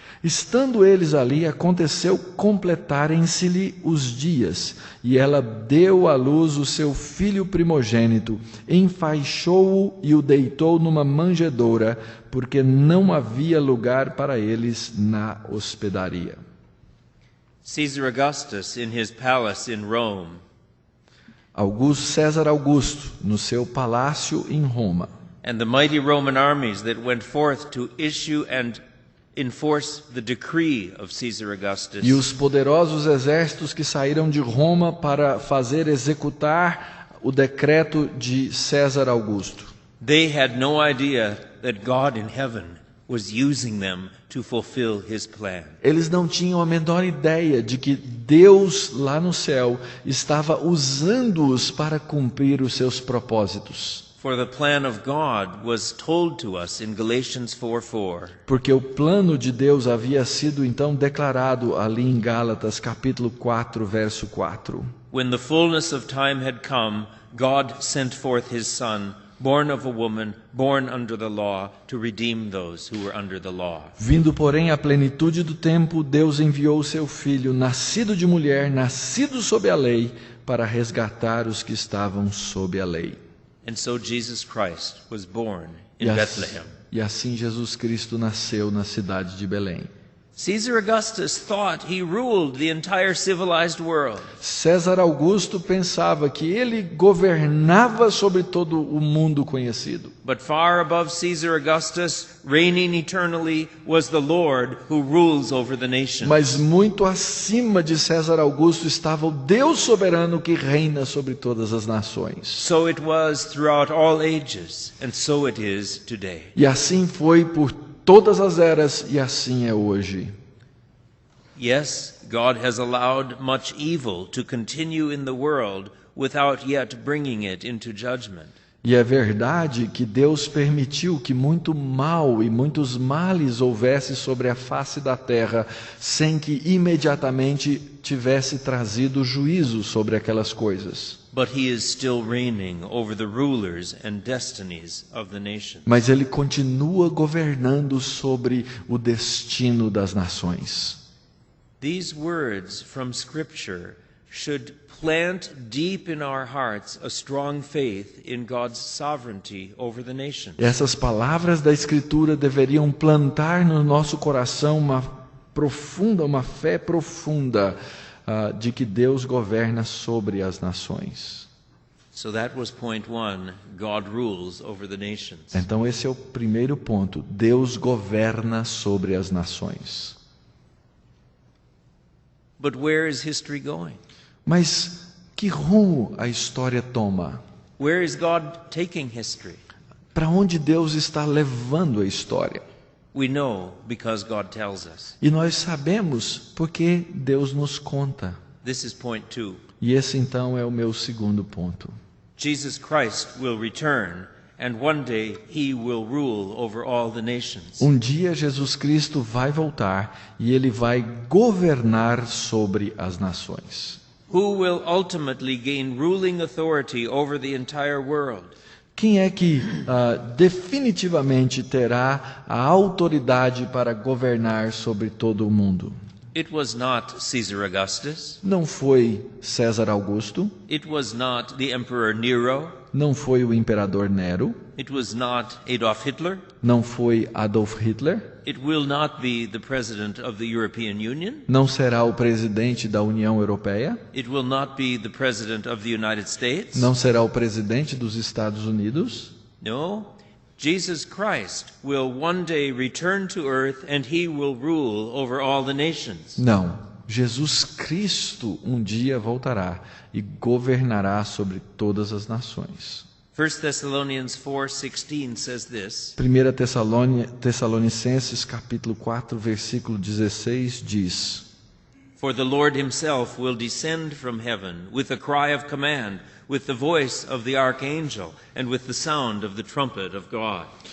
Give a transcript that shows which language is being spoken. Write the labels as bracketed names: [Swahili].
[Portuguese] Estando eles ali, aconteceu completarem-se-lhe os dias, e ela deu à luz o seu filho primogênito, enfaixou-o e o deitou numa manjedoura, porque não havia lugar para eles na hospedaria. [English] Caesar Augustus, in his palace in Rome, [Portuguese] César Augusto, no seu palácio em Roma, [English] and the mighty Roman armies that went forth to issue and enforce the decree of Caesar Augustus. [Portuguese] E os poderosos exércitos que saíram de Roma para executar o decreto de César Augusto. [English] They had no idea that God in heaven was using them to fulfill his plan. [Portuguese] Eles não tinham a menor ideia de que Deus lá no céu estava usando-os para cumprir os seus propósitos. [English] For the plan of God was told to us in Galatians 4:4. [Portuguese] Porque o plano de Deus havia sido então declarado ali em Gálatas capítulo 4, verso 4. [English] When the fullness of time had come, God sent forth his son, born of a woman, born under the law, to redeem those who were under the law. [Portuguese] Vindo, porém, a plenitude do tempo, Deus enviou o seu filho, nascido de mulher, nascido sob a lei, para resgatar os que estavam sob a lei. [English] And so Jesus Christ was born in [Portuguese] E, [English] Bethlehem. [Portuguese] e assim Jesus Cristo nasceu na cidade de Belém. [English] Caesar Augustus thought he ruled the entire civilized world. [Portuguese] César Augusto pensava que ele governava sobre todo o mundo conhecido. [English] But far above Caesar Augustus, reigning eternally, was the Lord who rules over the nations. [Portuguese] Mas muito acima de César Augusto estava o Deus soberano que reina sobre todas as nações. [English] So it was throughout all ages, and so it is today. [Portuguese] E assim foi por todas as eras, e assim é hoje. [English] Yes, God has allowed much evil to continue in the world without yet bringing it into judgment. [Portuguese] E é verdade que Deus permitiu que muito mal e muitos males houvesse sobre a face da terra, sem que imediatamente tivesse trazido juízo sobre aquelas coisas. [English] But he is still reigning over the rulers and destinies of the nations. [Portuguese] Mas ele continua governando sobre o destino das nações. [English] These words from Scripture should plant deep in our hearts a strong faith in God's sovereignty over the nations. [Portuguese] Essas palavras da Escritura deveriam plantar no nosso coração uma fé profunda de que Deus governa sobre as nações. [English] So that was point one, God rules over the nations. [Portuguese] Então esse é o primeiro ponto. Deus governa sobre as nações. [English] But where is history going? [Portuguese] Mas que rumo a história toma? [English] Where is God taking history? [Portuguese] Para onde Deus está levando a história? [English] We know because God tells us. [Portuguese] E nós sabemos porque Deus nos conta. [English] This is point two. [Portuguese] E esse então é o meu segundo ponto. [English] Jesus Christ will return, and one day he will rule over all the nations. [Portuguese] Um dia Jesus Cristo vai voltar e ele vai governar sobre as nações. [English] Who will ultimately gain ruling authority over the entire world? [Portuguese] Quem é que definitivamente terá a autoridade para governar sobre todo o mundo? [English] It was not Caesar Augustus. [Portuguese] Não foi César Augusto, [English] It was not the Emperor Nero. [Portuguese] não foi o imperador Nero, [English] It was not Adolf Hitler. [Portuguese] não foi Adolf Hitler, [English] It will not be the President of the European Union. [Portuguese] não será o presidente da União Europeia, [English] It will not be the President of the United States. [Portuguese] não será o presidente dos Estados Unidos. [English] No. Jesus Christ will one day return to earth and he will rule over all the nations. [Portuguese] Não. Jesus Cristo um dia voltará e governará sobre todas as nações. [English] 1 Thessalonians 4:16 says this. [Portuguese] 1 Tessalonicenses capítulo 4, versículo 16 diz: [English] For the Lord himself will descend from heaven with a cry of command, with the voice of the archangel, and with the sound of the trumpet of God.